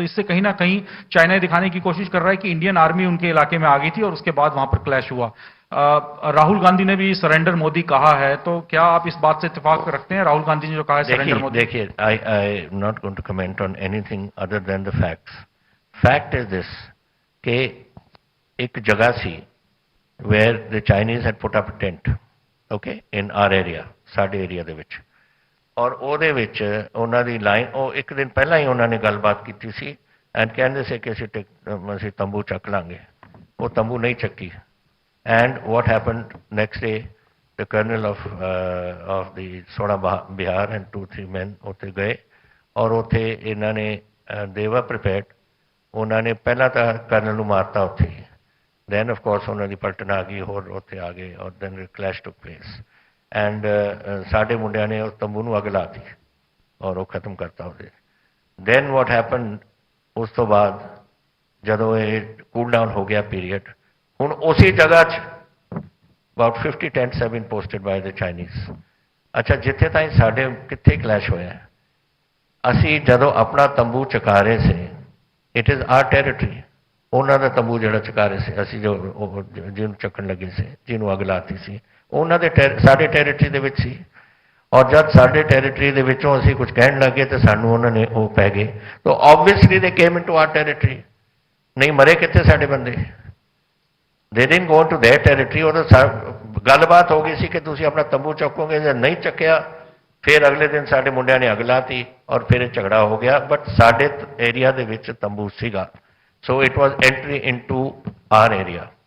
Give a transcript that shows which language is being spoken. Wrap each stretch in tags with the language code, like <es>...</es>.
<hi>तो इससे कहीं ना कहीं चाइना ये दिखाने की कोशिश कर रहा है कि इंडियन आर्मी उनके इलाके में आ गई थी और उसके बाद वहां पर क्लैश हुआ. राहुल गांधी ने भी सरेंडर मोदी कहा है, तो क्या आप इस बात से इत्तेफाक रखते हैं? राहुल गांधी ने जो कहा है सरेंडर मोदी.</hi> <en>देखिए, I am not going to comment on anything other than the facts.</en> <hi>Fact is this कि एक जगह सी</hi> <en>where the Chinese had put up a tent, okay, in our area,</en> <pa>ਸਾਡੇ ਏਰੀਆ ਦੇ ਵਿੱਚ, ਔਰ ਉਹਦੇ ਵਿੱਚ ਉਹਨਾਂ ਦੀ ਲਾਈਨ, ਉਹ ਇੱਕ ਦਿਨ ਪਹਿਲਾਂ ਹੀ ਉਹਨਾਂ ਨੇ ਗੱਲਬਾਤ ਕੀਤੀ ਸੀ ਐਂਡ ਕਹਿੰਦੇ ਸੀ ਕਿ ਅਸੀਂ ਤੰਬੂ ਚੱਕ ਲਾਂਗੇ. ਉਹ ਤੰਬੂ ਨਹੀਂ ਚੱਕੀ.</pa> <en>and what happened next day, the colonel of the Sona Bihar and 2-3 men</en> <pa>ਉੱਥੇ ਗਏ ਔਰ ਉੱਥੇ ਇਹਨਾਂ ਨੇ</pa> <en>they were prepared.</en> <pa>ਉਹਨਾਂ ਨੇ ਪਹਿਲਾਂ ਤਾਂ ਕਰਨਲ ਨੂੰ ਮਾਰਤਾ ਉੱਥੇ.</pa> <en>Then of course</en> <pa>ਉਹਨਾਂ ਦੀ ਪਲਟਨ ਆ ਗਈ, ਹੋਰ ਉੱਥੇ ਆ ਗਏ ਔਰ</pa> <en>then clash took place.</en> <pa>And ਸਾਡੇ ਮੁੰਡਿਆਂ ਨੇ ਉਸ ਤੰਬੂ ਨੂੰ ਅੱਗ ਲਾਤੀ ਔਰ ਉਹ ਖਤਮ ਕਰਤਾ ਉਹਦੇ.</pa> <en>Then what happened,</en> <pa>ਉਸ ਤੋਂ ਬਾਅਦ ਜਦੋਂ ਇਹ ਕੂਲ ਡਾਊਨ ਹੋ ਗਿਆ ਪੀਰੀਅਡ, ਹੁਣ ਉਸੇ ਜਗ੍ਹਾ 'ਚ</pa> <en>about 50 tents have been posted by the Chinese.</en> <pa>ਅੱਛਾ, ਜਿੱਥੇ ਤਾਈਂ ਸਾਡੇ ਕਿੱਥੇ ਕਲੈਸ਼ ਹੋਇਆ, ਅਸੀਂ ਜਦੋਂ ਆਪਣਾ ਤੰਬੂ ਚਕਾ ਰਹੇ ਸੀ,</pa> <en>it is our territory.</en> <pa>ਉਹਨਾਂ ਦਾ ਤੰਬੂ ਜਿਹੜਾ ਚਕਾ ਰਹੇ ਸੀ ਅਸੀਂ, ਜੋ ਜਿਹਨੂੰ ਚੱਕਣ ਲੱਗੇ ਸੀ, ਜਿਹਨੂੰ ਅੱਗ ਲਾਤੀ ਸੀ, ਉਹਨਾਂ ਦੇ ਸਾਡੇ ਟੈਰੀਟਰੀ ਦੇ ਵਿੱਚ ਸੀ. ਔਰ ਜਦ ਸਾਡੇ ਟੈਰੀਟਰੀ ਦੇ ਵਿੱਚੋਂ ਅਸੀਂ ਕੁਝ ਕਹਿਣ ਲੱਗੇ ਤਾਂ ਸਾਨੂੰ ਉਹਨਾਂ ਨੇ ਉਹ ਪੈ ਗਏ.</pa> <en>ਤਾਂ obviously they came into our territory.</en> <pa>ਨਹੀਂ ਮਰੇ ਕਿੱਥੇ ਸਾਡੇ ਬੰਦੇ?</pa> <en>They didn't go to their territory.</en> <pa>ਉਹਦਾ ਗੱਲਬਾਤ ਹੋ ਗਈ ਸੀ ਕਿ ਤੁਸੀਂ ਆਪਣਾ ਤੰਬੂ ਚੱਕੋਗੇ, ਜੇ ਨਹੀਂ ਚੱਕਿਆ ਫਿਰ ਅਗਲੇ ਦਿਨ ਸਾਡੇ ਮੁੰਡਿਆਂ ਨੇ ਅੱਗ ਲਾਤੀ ਔਰ ਫਿਰ ਇਹ ਝਗੜਾ ਹੋ ਗਿਆ. ਬਟ ਸਾਡੇ ਏਰੀਆ ਦੇ ਵਿੱਚ ਤੰਬੂ ਸੀਗਾ.</pa> <en>So it was entry into our area.</en>